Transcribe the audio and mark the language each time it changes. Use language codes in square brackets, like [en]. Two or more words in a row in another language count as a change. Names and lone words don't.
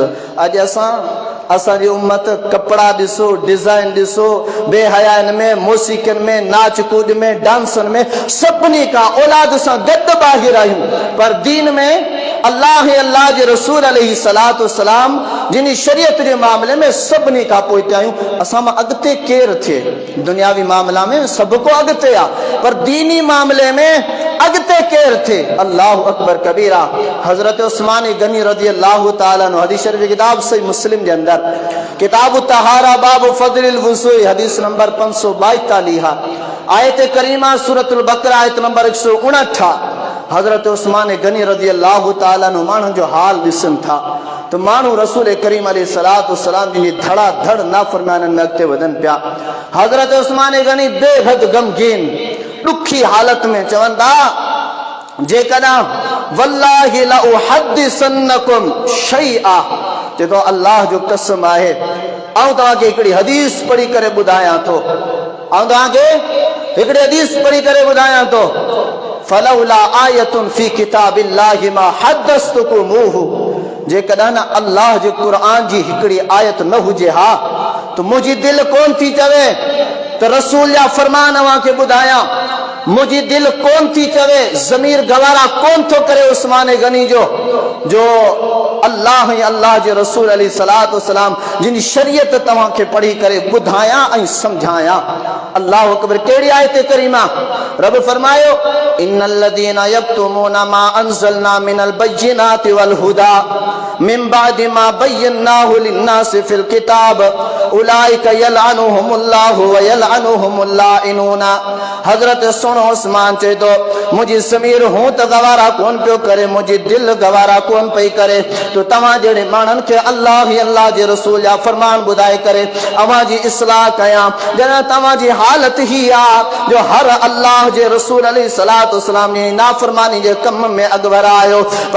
[sd] अॼु असांजी उम्मत कपिड़ा ॾिसो, डिज़ाइन ॾिसो, बेहयानि में, मौसीक़ियुनि में, नाच कूद में, डांसनि में, सभिनी खां औलाद सां गॾु ॿाहिरि आहियूं, पर दीन में अल्लाह जे रसूल [ar] عليه الصلاة والسلام [sd] जिन शरीयत जे मामले में सभिनी खां पोइ आहियूं। असां मां अॻिते केरु थिए? दुनियावी मामला में सभु को अॻिते आहे, पर दीनी मामले में अॻिते केरु थिए? [ar] الله أكبر كبيرا. [sd] हज़रत उस्मान गनी [ar] رضي الله تعالى عنه [sd] हदीस शरीफ किताब सही मुस्लिम जे अंदर किताब तहारा बाब फज़लिल वुज़ू हदीस नंबर 542 आयत करीमा सूरतुल बकरा आयत नंबर 159 हज़रत उस्मान गनी [ar] رضي الله تعالى عنه [sd] माण्हुनि जो हाल ॾिसनि था त माण्हू रसूल करीम [ar] عليه الصلاة والسلام [sd] जी धड़ाधड़ नाफ़रमानियुनि में अॻिते वधनि पिया। हज़रत उस्मान गनी बेहद गमगीन ॾुखी हालत में चवनि था जेकॾहिं [ar] والله لأحدثنكم شيئا, [sd] चए थो अल्लाह जो कसम आहे ऐं तव्हांखे हिकिड़ी हदीस पढ़ी करे ॿुधायां थो, ऐं तव्हांखे हिकिड़ी हदीस पढ़ी करे ॿुधायां थो। [ar] فلولا آية في كتاب الله ما حدثتكموه, [sd] जेकॾहिं न अल्लाह जे क़ुरान जी हिकिड़ी आयत न हुजे हा त मुंहिंजी दिलि कोन थी चवे त रसूल जा फरमान अव्हांखे ॿुधायां, मुंहिंजी दिलि कोन थी चवे, ज़मीर गवारा कोन थो करे उस्मान गनी जो अल्लाह जे रसूल [ar] عليه الصلاة والسلام [sd] जिन शरीयत तव्हांखे पढ़ी करे ॿुधायां ऐं सम्झायां। [ar] الله أكبر. [sd] कहिड़ी आयत करीमा? रब फरमायो [ar] إن الذين يكتمون ما أنزلنا من البينات والهدى من بعد ما بيناه للناس في الكتاب أولئك يلعنهم الله ويلعنهم اللاعنون. [sd] हज़रत सुनो उस्मान चए थो मुंहिंजी ज़मीर हूं त गवारा कोन पियो करे, मुंहिंजी दिलि गवारा कोन पई करे तो तव्हां जहिड़े माण्हुनि खे अल्लाह जे रसूल जा फरमान ॿुधाए करे अव्हांजी इस्लाह कयां। जॾहिं तव्हांजी हालत ही आहे जो हर अल्लाह जे रसूल [ar] عليه الصلاة والسلام [sd] जी नाफ़रमानी जे कम में अॻिवर आयो, पर